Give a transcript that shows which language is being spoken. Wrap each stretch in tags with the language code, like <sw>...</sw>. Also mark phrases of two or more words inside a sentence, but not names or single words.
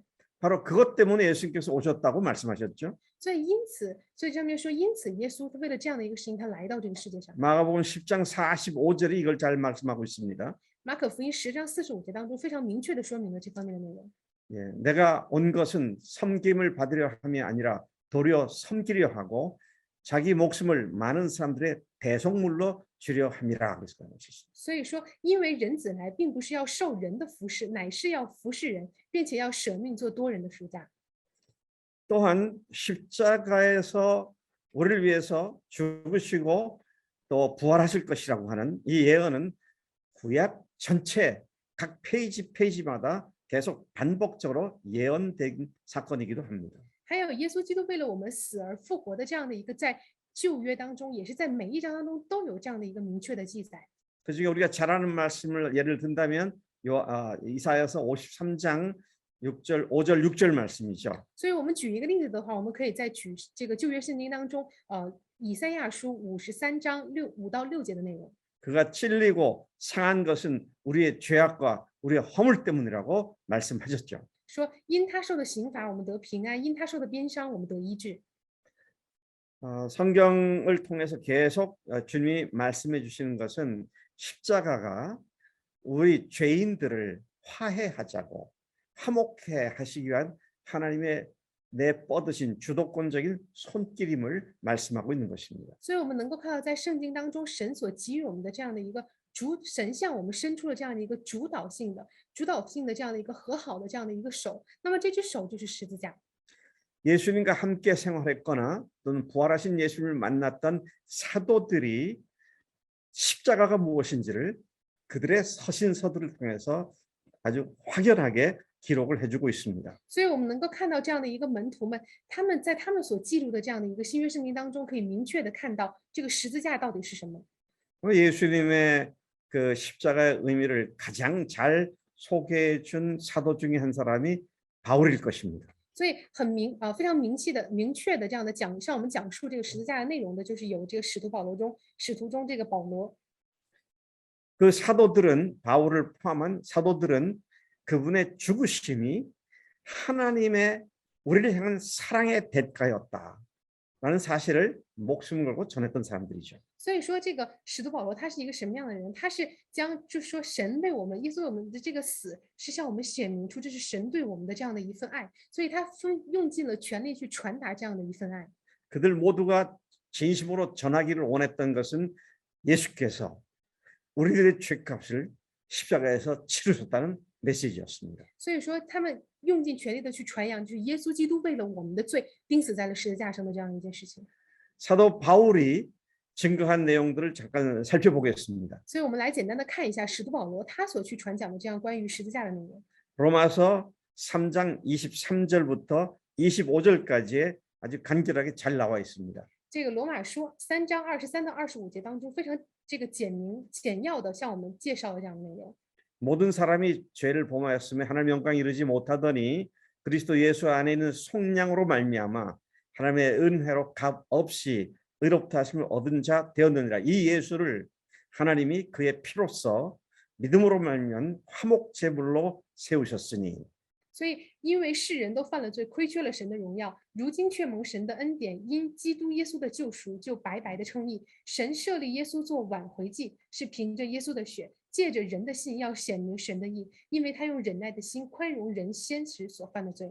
<ko>바로 그것 때문에 예수님께서 오셨다고 말씀하셨죠.</ko> <zh>所以上面说，因此耶稣为了这样的一个事情，他来到这个世界上。</zh> <ko>마가복음 10장 45절이 이걸 잘 말씀하고 있습니다.</ko> <zh>马可福音10章45节当中非常明确的说明了这方面的内容。</zh> <ko>예, 내가 온 것은 섬김을 받으려 함이 아니라 도리어 섬기려 하고 자기 목숨을 많은 사람들의 대속물로 주려 함이라 그래서 말씀하셨습니다.</ko> <zh>所以说，因为人子来，并不是要受人的服侍，乃是要服侍人，并且要舍命做多人的赎价。</zh> <ko>또한 십자가에서 우리를 위해서 죽으시고 또 부활하실 것이라고 하는 이 예언은 구약 전체 각 페이지마다 계속 반복적으로 예언된 사건이기도 합니다.</ko> <zh>还有耶稣基督为了我们死而复活的这样的一个，在旧约当中，也是在每一章当中都有这样的一个明确的记载。</zh> <ko>그중에 우리가 잘 아는 말씀을 예를 든다면 이사야서 53장 6절, 5절, 6절 말씀이죠.</ko> <zh>所以我们举一个例子的话，我们可以再举这个旧约圣经当中，以赛亚书53章5到6节的内容。</zh> <ko>그가 찔리고 상한 것은 우리의 죄악과 우리의 허물 때문이라고 말씀하셨죠.</ko> <zh>说因他受的刑罚，我们得平安；因他受的鞭伤，我们得医治。</zh> <ko>성경을 통해서 계속 주님이 말씀해 주시는 것은 십자가가 우리 죄인들을 화해하자고 화목해 하시기 위한 하나님의 내뻗으신 주도권적인 손길임을 말씀하고 있는 것입니다.</ko> <zh>所以我们能够看到，在圣经当中，神所给予我们的这样的一个神向我们伸出了这样的一个主导性的这样的一个和好的这样的一个手。那么这只手就是十字架。</zh> <ko>예수님과 함께 생활했거나 또는 부활하신 예수님을 만났던 사도들이 십자가가 무엇인지를 그들의 서신서들을 통해서 아주 확연하게 기록을 해주고 있습니다.</ko> <zh>所以我们能够看到这样的一个门徒们，他们在他们所记录的这样的一个新约圣经当中，可以明确的看到这个十字架到底是什么。</zh> <ko>예수님의 그 십자가의 의미를 가장 잘 소개해 준 사도 중에 한 사람이 바울일 것입니다.</ko> <zh>所以非常明确的这样的向我们讲述这个十字架的内容的，就是有这个使徒中这个保罗。</zh> <ko>그 사도들은 바울을 포함한 사도들은 그분의 죽으심이 하나님의 우리를 향한 사랑의 대가였다라는 사실을 목숨을 걸고 전했던 사람들이죠.</ko> <zh>所以说，这个使徒保罗他是一个什么样的人？他是就是说，神为我们，耶稣为我们的这个死，是向我们显明出这是神对我们的这样的一份爱，所以他用尽了全力去传达这样的一份爱。</zh> <ko>그들 모두가 진심으로 전하기를 원했던 것은 예수께서 우리들의 죄값을 십자가에서 치르셨다는 메시지였습니다.</ko> <zh>所以说，他们用尽全力的去传扬，就是耶稣基督为了我们的罪钉死在了十字架上的这样一件事情。</zh> <ko>사도 바울이 증거한 내용들을 잠깐 살펴보겠습니다.</ko> <zh>所以我们来简单的看一下使徒保罗他所去传讲的这样关于十字架的内容。</zh> <ko>로마서 3장 23절부터 25절까지에 아주 간결하게 잘 나와 있습니다.</ko> <zh>这个罗马书3章23到25节当中，非常这个简要的向我们介绍了这样的内容。</zh> <ko>모든 사람이 죄를 범하였으며 하나님의 영광에 이르지 못하더니 그리스도 예수 안에 있는 속량으로 말미암아 하나님의 은혜로 값 없이 의롭다 하심을 얻은 자 되었느니라. 이 예수를 하나님이 그의 피로써 믿음으로 말면 화목 제물로 세우셨으니</ko> <zh>所以，因为世人都犯了罪，亏缺了神的荣耀，如今却蒙神的恩典，因基督耶稣的救赎，就白白的称义。神设立耶稣做挽回祭，是凭着耶稣的血，借着人的信，要显明神的义，因为他用忍耐的心宽容人先时所犯的罪。</zh>